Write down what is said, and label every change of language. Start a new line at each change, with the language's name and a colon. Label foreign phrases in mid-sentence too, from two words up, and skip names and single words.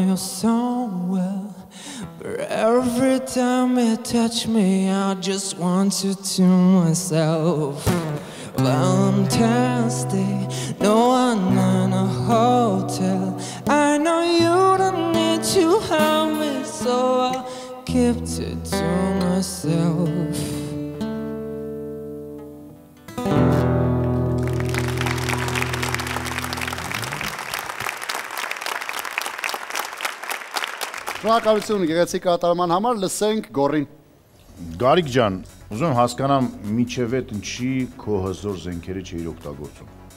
English: you so well, but every time you touch me, I just want you to myself. Valentine's Day, no, I'm in a hotel. I know you don't need to have me, so I kept it to myself.
Armenian: Շնորհակալություն գեղեցիկ կատարման համար, լսենք Գոռին։ Գարիկ ջան, ուզում եմ հասկանամ միջև այդ ինչի քո հզոր զենքերը չէիր օգտագործում։